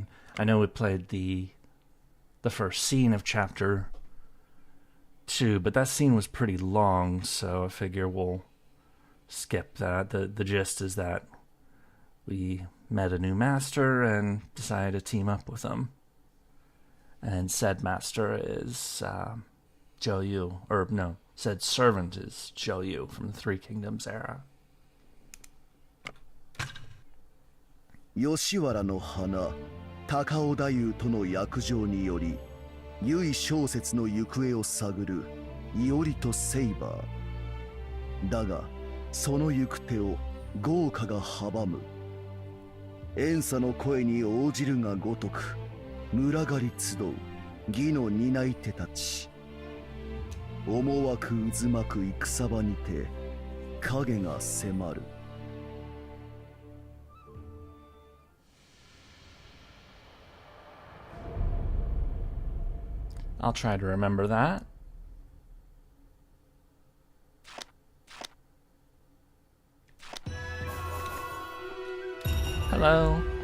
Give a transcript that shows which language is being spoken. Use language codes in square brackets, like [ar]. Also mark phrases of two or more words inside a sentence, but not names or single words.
[en] I know we played the first scene of chapter 2, but that scene was pretty long, so I figure we'll skip that. The gist is that we met a new master and decided to team up with him. And said master is Zhou, or no, said servant is Zhou from the Three Kingdoms era. [ja] 吉原の花、高尾太夫との約定により、由井正雪の行方を探る、伊織とセイバー. だが、その行く手を業火が阻む. 怨嗟の声に応じるが如く、群がり集う、偽の担い手たち. 思惑渦巻く戦場にて、影が迫る. [en] I'll try to remember that. Hello.